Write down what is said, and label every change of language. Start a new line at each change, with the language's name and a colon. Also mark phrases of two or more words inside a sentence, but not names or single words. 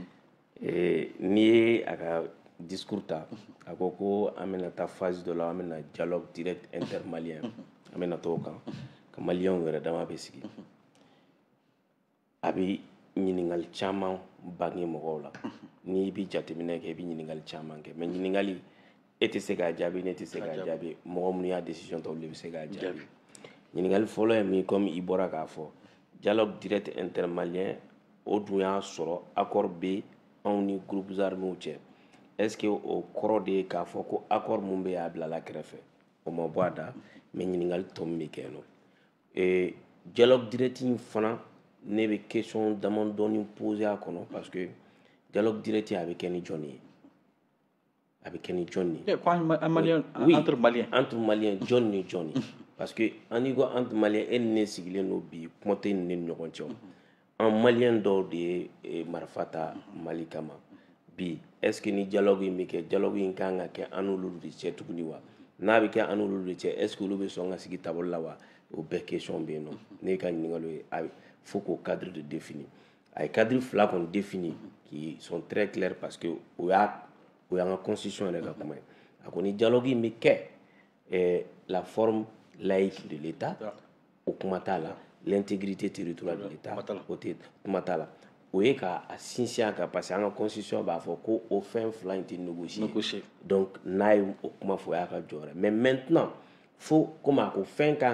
Bambara: ye n'i ye a ka discours ta a ko an bɛna taa phase dɔ la an bɛna
French: dialogue direct intermalien
Bambara: an bɛna t'o kan ka maliyɛnw yɛrɛ dama bɛ sigi a bɛ ɲininkali caman bange mɔgɔw la n'i bɛ jateminɛ kɛ i bɛ ɲininkali caman kɛ mais ɲininkali e tɛ se k'a jaabi ne tɛ se k'a jaabi mɔgɔ minnu y'a décision ta olu de bɛ se k'a jaabi ɲininkali fɔlɔ ye min comme i bɔra k'a fɔ
French: dialogue direct intermalien
Bambara: o dun y'a sɔrɔ accord bɛ anw ni
French: groupes armés
Bambara: cɛ
French: est-ce que
Bambara: o kɔrɔ de ye k'a fɔ ko accord mun bɛ yen a bilala kɛrɛfɛ o ma bɔ a da mais ɲininkali tɔ min bɛ kɛ yen nɔ
French: dialogue direct
Bambara: in fana ne bɛ question damadɔni poser a kɔnɔ
French: parce que dialogue direct
Bambara: a bɛ kɛ ni jɔn ye a bɛ kɛ ni jɔn ye entre maliyɛn jɔn ni jɔn ye
French: parce que
Bambara: an n'i ko entre maliyɛn e ni ne sigilen don bi kuma tɛ ni ne ni ɲɔgɔn cɛ an maliyɛn dɔw de ye marifa ta Mali kama bi
French: est-ce que
Bambara: ni dialogue in bɛ kɛ dialogue in kan ka kɛ an n'olu de cɛ tuguni wa n'a bɛ kɛ an n'olu de cɛ
French: est-ce que
Bambara: olu bɛ sɔn ka sigi table la wa o bɛɛ question bɛ yen nɔ ne ka ɲininkali ye
French: a faut qu'au cadre de
Bambara: définir a ye cadre fila kɔni
French: définir qui sont très clairs parce que
Bambara: o y'an ka constitution yɛrɛ ka kuma ye a ko ni dialogue in bɛ kɛ
French: la forme laïque de l'État
Bambara: o kuma t'a la
French: l'intégrité territoriale de l'État
Bambara: o tɛ kuma t'a la o ye k'a sinsin a kan
French: parce que
Bambara: an ka constitution b'a fɔ ko o fɛn fila in tɛ négocier donc n'a ye o kuma fɔ o y'a ka jɔyɔrɔ
French: mais maintenant
Bambara: fo komi a ko fɛn kan